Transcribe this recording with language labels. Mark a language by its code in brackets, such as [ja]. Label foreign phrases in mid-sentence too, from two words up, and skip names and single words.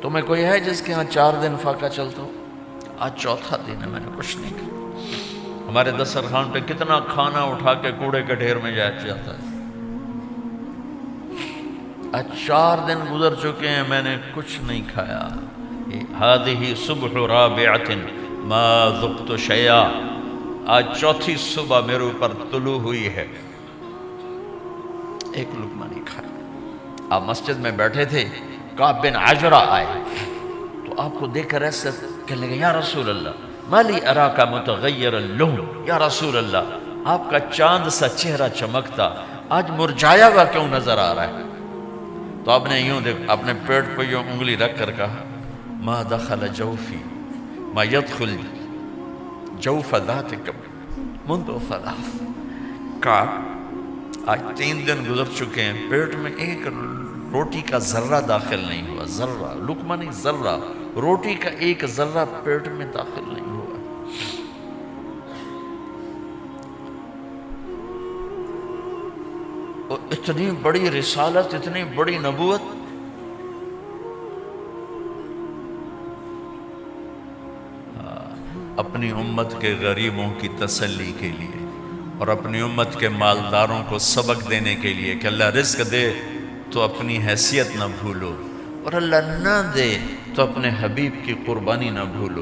[ur] تمہیں کوئی ہے جس کے ہاں 4 دن فاقہ چلتا ہو؟ آج 4تھا دن ہے میں نے کچھ نہیں کھایا۔ ہمارے دسترخوان پہ کتنا کھانا اٹھا کے کوڑے کے ڈھیر میں جاتا ہے، آج 4 دن گزر چکے ہیں میں نے کچھ نہیں کھایا۔ [ar] هذه صبح رابعة ما ذقت شيئا, [ur] آج چوتھی صبح میرے اوپر طلوع ہوئی ہے، ایک لقمہ نہیں کھایا. آپ مسجد میں بیٹھے تھے، کعب بن عجرہ آئے تو آپکو دیکھکر ایسے کہنے لگے, [ar] يا رسول الله مالي أراك متغير اللحم, يا رسول الله [ur] آپکا چاند سا چہرہ چمکتا آج مرجھایا ہوا کیوں نظر آ رہا ہے? تو آپنے یوں دیکھ اپنے پیٹ پر یوں انگلی رکھ کر کہا, [ar] ما دخل جوفي ما يدخل جوف ذاتك منذ ثلاث. [ur] کا آج 3 دن گزر چکے ہیں، پیٹ میں ایک روٹی کا ذرہ داخل نہیں ہوا، ذرہ، لقمہ نہیں ذرہ، روٹی کا ایک ذرہ پیٹ میں داخل نہیں ہوا. اور اتنی بڑی رسالت، اتنی بڑی نبوت، اپنی امت کے غریبوں کی تسلی کے لیے اور اپنی امت کے مالداروں کو سبق دینے کے لیے کہ اللہ رزق دے تو اپنی حیثیت نہ بھولو، اور اللہ نہ دے تو اپنے حبیب کی قربانی نہ بھولو.